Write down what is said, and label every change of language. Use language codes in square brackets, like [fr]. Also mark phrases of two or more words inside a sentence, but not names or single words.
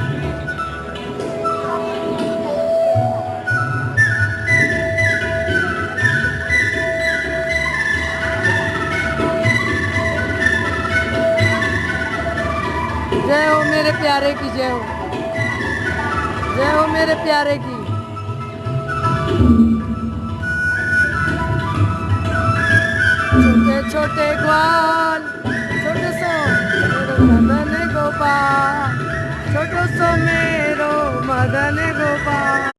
[hi] जय हो मेरे प्यारे की, जय हो, जय हो मेरे प्यारे की। [bra] छोटे छोटे ग्वाल, छोटे सो मेरो मदन गोपाल, छोटो सो मेरो मदन गोपाल।